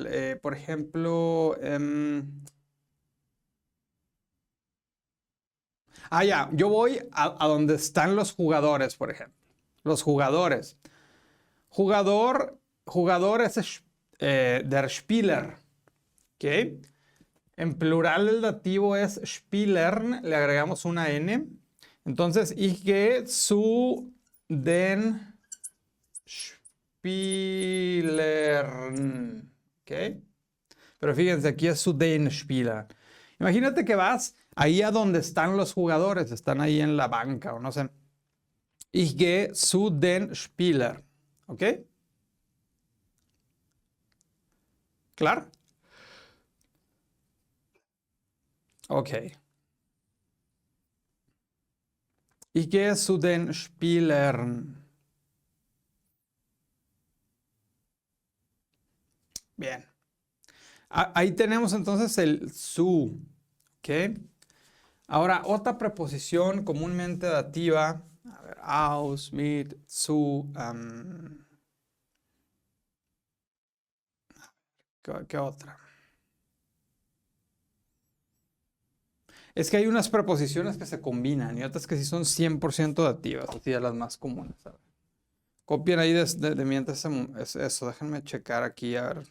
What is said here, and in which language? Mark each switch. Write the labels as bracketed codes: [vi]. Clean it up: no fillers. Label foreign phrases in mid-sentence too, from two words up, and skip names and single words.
[es] Por ejemplo, ya, yo voy a donde están los jugadores, por ejemplo. Los jugadores. Jugador es [de] der Spieler, [es] ¿ok? En plural el dativo es Spielern, le agregamos una N. Entonces, [de] ich gehe zu den Spielern, [es] ¿ok? Pero fíjense, aquí es [de] zu den Spielern. [es] Imagínate que vas ahí a donde están los jugadores, están ahí en la banca o no sé. [de] Ich gehe zu den Spielern, ¿ok? [es] ¿Claro? Ok. [de] Ich gehe zu den Spielern. [es] Bien. Ahí tenemos entonces el su. ¿Ok? Ahora, otra preposición comúnmente dativa. A ver, [de] aus, mit, zu. [es] ¿Qué otra? Es que hay unas preposiciones que se combinan y otras que sí son 100% dativas, así de las más comunes. A ver. Copien ahí de mientras eso. Déjenme checar aquí, a ver.